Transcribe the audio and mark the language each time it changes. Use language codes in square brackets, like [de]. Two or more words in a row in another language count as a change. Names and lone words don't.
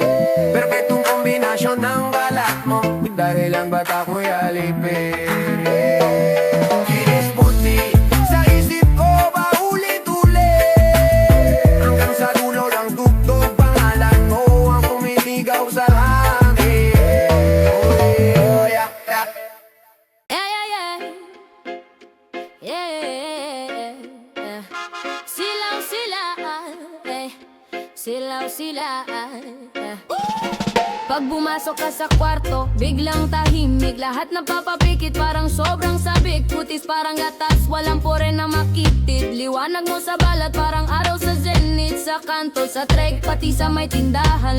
[tl] Perfectong kombinasyon ng balat mo, dahil ang bata ko'y alipin. Kinis puti, sa isip ko paulit-ulit. Hanggang sa dulo ng tugtog, pangalan mo ang kumitigaw sa langit. [en] Oh, yeah. Yeah. [tl] Silaw sila, silaw sila. Pag pumasok ka sa kwarto, biglang tahimik. Lahat napapapikit, parang sobrang sabik. Putis parang gatas, walang pore na makitid. Liwanag mo sa balat, parang araw sa zenith. Sa kanto, sa trek, pati sa may tindahan.